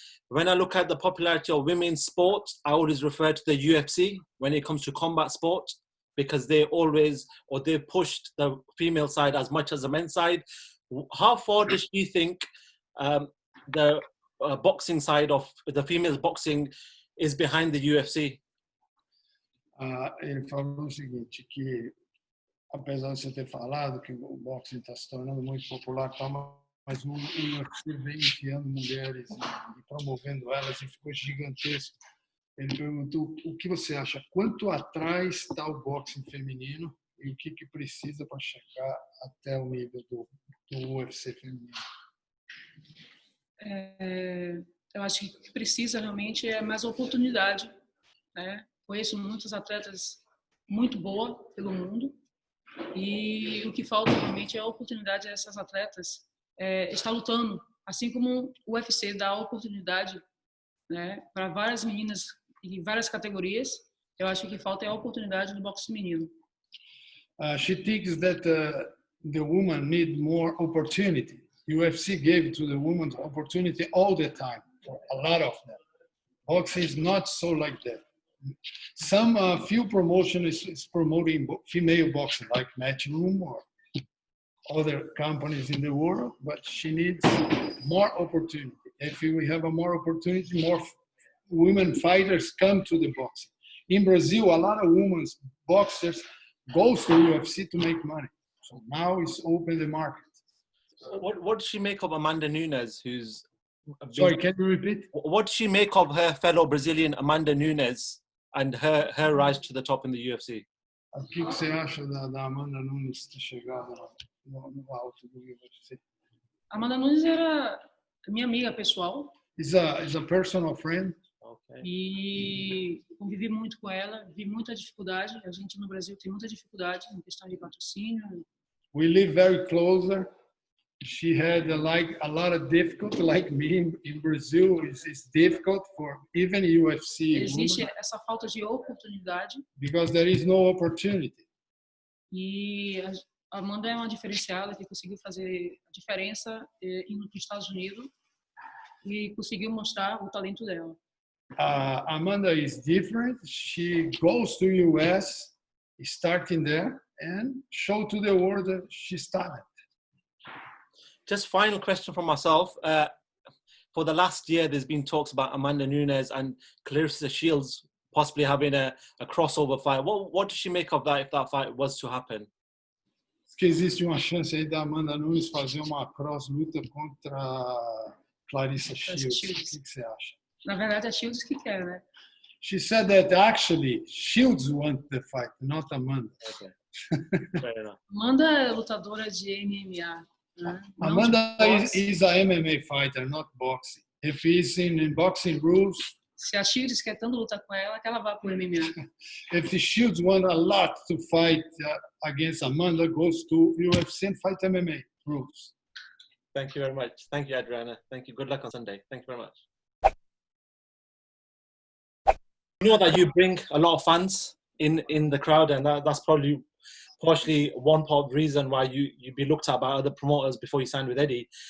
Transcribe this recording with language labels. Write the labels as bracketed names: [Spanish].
[English] When I look at the popularity of women's sport, I always refer to the UFC when it comes to combat sport, because they pushed the female side as much as the men's side. How far does she think the boxing side of the females boxing is behind the UFC? [Portuguese] Ele falou o seguinte, que apesar de você ter falado que o boxing está se tornando muito popular, mas o UFC vem enfiando mulheres e promovendo elas e ficou gigantesco. Ele perguntou o que você acha, quanto atrás está o boxing feminino e o que precisa para chegar até o nível do UFC feminino. Eu acho que o que precisa realmente é mais oportunidade, né? Conheço muitos atletas muito boa pelo mundo e o que falta realmente é a oportunidade dessas atletas estar lutando, assim como o UFC dá a oportunidade, né, para várias meninas em várias categorias. Eu acho que o que falta é a oportunidade no boxe feminino. [English] She thinks that the women need more opportunity. UFC gave to the women opportunity all the time, for a lot of them. Boxing is not so like that. Some few promotions is promoting female boxing, like Matchroom or other companies in the world, but she needs more opportunity. If we have a more opportunity, more women fighters come to the boxing. In Brazil, a lot of women boxers goes to UFC to make money. So now it's open the market. What does she make of Amanda Nunes, who's... Sorry, can you repeat? What does she make of her fellow Brazilian Amanda Nunes and her rise to the top in the UFC? [Portuguese] O que você acha da Amanda Nunes ter chegado no alto do UFC? Amanda Nunes era minha amiga pessoal. [English] Is a personal friend. Okay. [Portuguese] E convivi muito com ela, vi muita dificuldade. A gente no Brasil tem muita dificuldade em questão de patrocínio. [English] We live very closer. She had a lot of difficulty, like me in Brazil. It's difficult for even UFC [Portuguese] Existe [English] women [Portuguese] essa falta de oportunidade. [English] because there is no opportunity. [Portuguese] E a Amanda é uma diferenciada que conseguiu fazer a diferença indo para os Estados Unidos e conseguiu mostrar o talento dela. [English] Amanda is different. She goes to US, starting there, and show to the world that she's talented. Just final question from myself. For the last year, there's been talks about Amanda Nunes and Clarissa Shields possibly having a crossover fight. What does she make of that if that fight was to happen? [Portuguese] Que existe uma chance aí da Amanda Nunes fazer uma cross luta contra Clarissa Shields. O que você acha? Na verdade, é Shields que quer, né? [English] She said that actually Shields wants the fight, not Amanda. Okay. Fair enough. [Portuguese] Amanda é lutadora de MMA. Né? [English] Amanda is a MMA fighter, not boxing. If he's in boxing rules. [Portuguese] Se a Shields quer tanto lutar com ela, que ela vá pro MMA. [English] If the Shields want a lot to fight against Amanda, goes to UFC and fight MMA rules. Thank you very much. Thank you, Adriana. Thank you. Good luck on Sunday. Thank you very much. You know that you bring a lot of fans in the crowd, and that's probably partially one part of the reason why you'd be looked at by other promoters before you signed with Eddie.